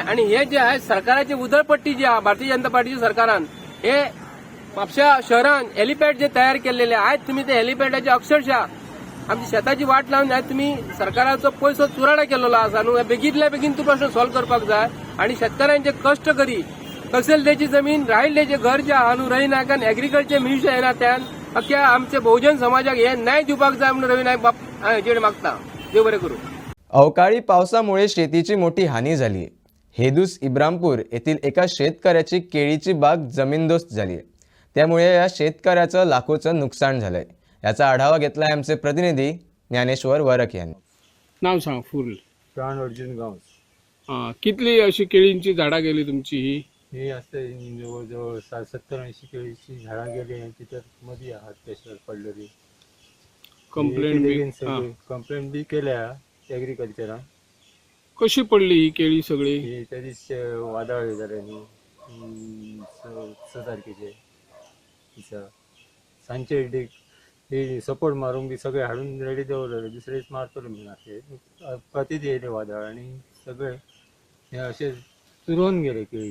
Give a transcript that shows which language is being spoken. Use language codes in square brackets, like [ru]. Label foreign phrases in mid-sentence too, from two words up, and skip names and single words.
[kok] आनी हे जे आयज सरकाराची उदळपट्टी जी आहा भारतीय जनता पार्टीच्या सरकारान हे म्हापशा शहरान हेलिपॅड जे तयार केलेले आयज तुमी ते हेलिपॅडाचे अक्षरशः आमची शेताची वाट लावन आयज तुमी सरकाराचो पयसो चुराडा केलेलो आसा न्हू. बेगीतल्या बेगीन तू प्रश्न सॉल्व करपाक जाय. आनी शेतकऱ्यांचे कष्टकरी कसेल तेची जमीन राहील तेचे घर जे आहा न्हू रवी नायकान [en] agriculture minister [kok] येना त्यान अख्ख्या आमच्या बहुजन समाजाक हे न्याय दिवपाक जाय म्हणून रवी नायक बाप हेजेर मागता. देव बरें करूं. [mr] अवकाळी पावसामुळे शेतीची मोठी हानी झाली आहे. हेदूस इब्रामपूर येथील एका शेतकऱ्याची केळीची बाग जमीनदोस्त झाली आहे. त्यामुळे या शेतकऱ्याचं लाखोचं नुकसान झालंय. याचा आढावा घेतलाय आमचे प्रतिनिधी ज्ञानेश्वर वरक यांनी. [kok] नाव सांग फुल. प्राण अर्जुन गांव. कितली अशी केळींची झाडां गेली तुमची [mr] ही असते जवळजवळ 70-80 केळीची झाडां गेली आणि तिथं मध्ये आहात त्याच्यावर पडलेली. [kok] कंप्लेंट बी केल्या एग्रीकल्चरान. कशी पडली ही केळी सगळी ही तरीच वादळ झाल्यानी स तारखेचे दिसा सांजचे हे सपोर्ट मारूंक बी सगळे हाडून रेडी दवरलेले, दुसरे दीस मारतले म्हणून अशें पतीत येयले वादळ आनी सगळे हे अशे चुरोवन गेले केळी.